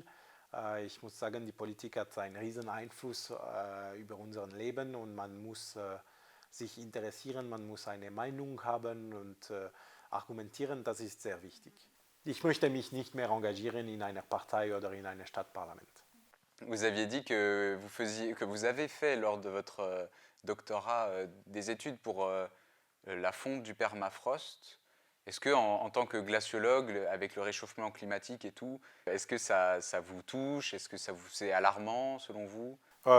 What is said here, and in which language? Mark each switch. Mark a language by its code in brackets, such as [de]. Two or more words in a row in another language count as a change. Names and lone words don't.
[de] Ich muss sagen, die Politik hat einen riesen Einfluss über unser Leben und man muss sich interessieren, man muss eine Meinung haben und argumentieren, das ist sehr wichtig. Ich möchte mich nicht mehr engagieren in einer Partei oder in einem Stadtparlament. [fr] Vous aviez dit que vous avez fait lors de votre doctorat des études pour la fonte du permafrost. Est-ce que, en tant que glaciologue, avec le réchauffement climatique et tout, est-ce que ça vous touche? Est-ce que c'est alarmant selon vous?